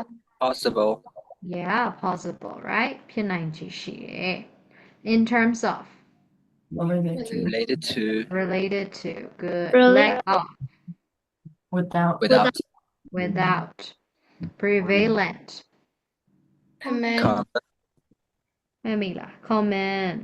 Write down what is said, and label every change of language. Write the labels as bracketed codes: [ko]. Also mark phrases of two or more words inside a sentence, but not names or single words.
[en] Possible. Yeah, possible, right? [my] ဖြစ်နိုင်ခြေရှိတယ် [en] In terms of. Related to. Related to. Good. Related. Lack of. Without. Prevalent. Command. Common.